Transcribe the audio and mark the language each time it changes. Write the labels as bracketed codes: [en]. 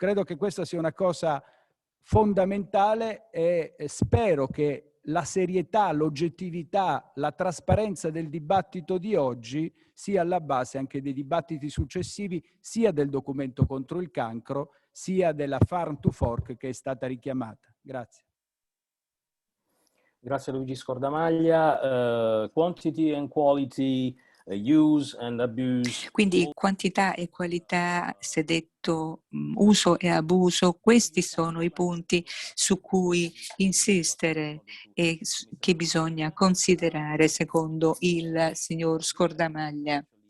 [it] Credo che questa sia una cosa fondamentale e spero che la serietà, l'oggettività, la trasparenza del dibattito di oggi sia alla base anche dei dibattiti successivi, sia del documento contro il cancro, sia della Farm to Fork che è stata richiamata. Grazie. Grazie Luigi Scordamaglia. [en] Quantity and quality, use and abuse. [it] Quindi quantità e qualità, si è detto uso e abuso, questi sono i punti su cui insistere e che bisogna considerare secondo il signor Scordamaglia.